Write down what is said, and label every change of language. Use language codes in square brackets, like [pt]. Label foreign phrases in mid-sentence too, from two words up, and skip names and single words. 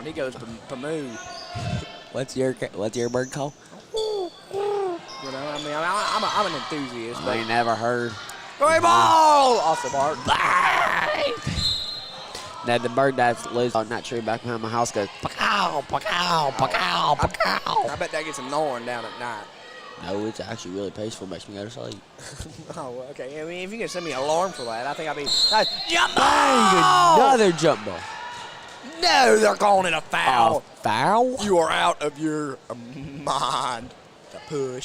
[en] He goes moo. What's your bird call? You know, I mean, I'm an enthusiast. I ain't never heard. Great ball! Off the mark. Now the bird that's loose on that tree back behind my house goes pacow, pacow, pacow, pacow. I bet that gets annoying down at night. No, it's actually really peaceful. Makes me go to sleep. Oh, okay. I mean, if you can send me an alarm for that, I think I'd be. Jump Bang! ball! Another jump ball. No, they're calling it a foul. Foul? You are out of your mind. The push.